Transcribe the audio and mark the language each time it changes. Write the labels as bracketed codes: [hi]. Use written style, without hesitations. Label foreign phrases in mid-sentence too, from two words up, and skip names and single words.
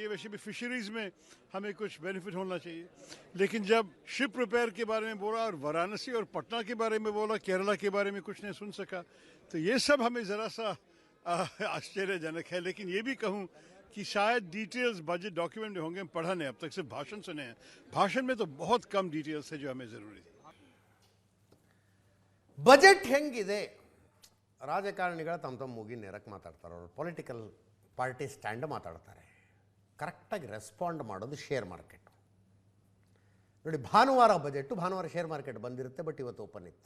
[hi] वैसे भी फिशरीज़ में हमें कुछ बेनिफिट होना चाहिए. लेकिन जब [en] ship repair [hi] के बारे में बोला और वाराणसी और पटना के बारे में बोला, केरला के बारे में कुछ नहीं सुन सका, तो ये सब हमें ज़रा सा आश्चर्यजनक है. लेकिन ये भी कहूँ कि शायद डिटेल्स [en] budget document [hi] में होंगे, पढ़ा नहीं, अब तक सिर्फ भाषण सुने हैं. भाषण में तो बहुत कम डिटेल्स है जो हमें ज़रूरी थी. [kn] ಬಜೆಟ್ ಹೆಂಗಿದೆ? ರಾಜಕಾರಣಿಗಳ ತಮ್ಮ ಮೂಗಿ ನೇರಕ್ಕೆ ಮಾತಾಡ್ತಾರೆ. ಅವರು [en] political party stand [kn] ಮಾತಾಡ್ತಾರೆ. ಕರೆಕ್ಟಾಗಿ ರೆಸ್ಪಾಂಡ್ ಮಾಡೋದು [en] share market. [kn] ನೋಡಿ, ಭಾನುವಾರ ಬಜೆಟ್ಟು, ಭಾನುವಾರ [en] share market [kn] ಬಂದಿರುತ್ತೆ, ಬಟ್ ಇವತ್ತು ಓಪನ್ ಇತ್ತು.